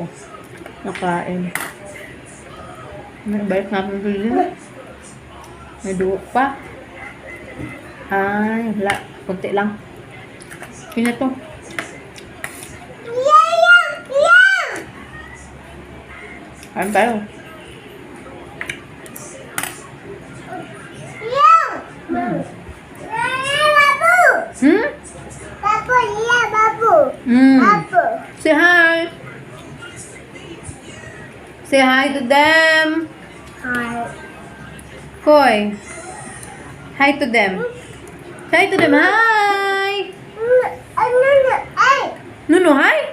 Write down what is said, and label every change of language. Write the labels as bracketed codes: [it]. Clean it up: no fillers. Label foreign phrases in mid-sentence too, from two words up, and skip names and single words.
[tl] Nakain. Balik natin dito. May dugo pa. Ay, wala. Kunti lang. Kanya to. Kain tayo. Hmm? [en] Mm. Say hi. Say hi to them. Koy. Hi to them. Hi to them. Hi. Nuno, hi.